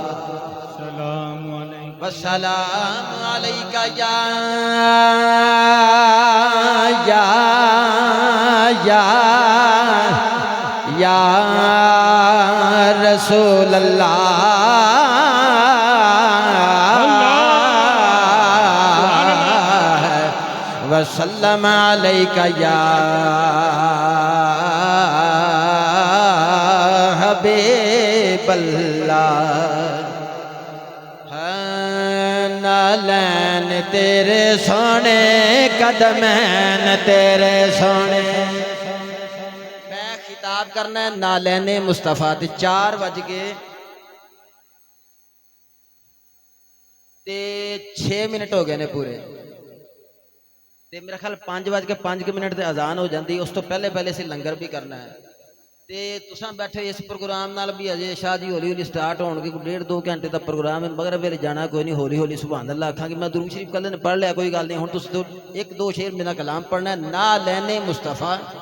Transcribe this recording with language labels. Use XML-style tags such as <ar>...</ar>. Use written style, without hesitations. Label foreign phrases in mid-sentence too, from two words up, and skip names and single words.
<ar>والسلام عليك يا رسول الله وسلم عليك يا حبيب الله</ar> <pa>نالین تیرے سونے قدمین تیرے سونے میں خطاب کرنا ہے نالین مصطفیٰ تے 4 بج کے 6 منٹ ہو گئے نے پورے تے میرا خیال 5 بج کے 5 منٹ تے اذان ہو جاندی اس تو پہلے سے لنگر بھی کرنا ہے تے تساں بیٹھے اس پروگرام نال بھی اجے شاہ جی ہولی سٹارٹ ہون گے 1.5-2 گھنٹے دا پروگرام ہے مگر ویلے جانا کوئی نہیں ہولی</pa> <ar>سبحان اللہ</ar> <pa>آکھاں کہ میں درود شریف کل نے پڑھ لیا کوئی گل نہیں ہن تس 1-2 شعر میرا کلام پڑھنا ہے نالین مصطفیٰ</pa>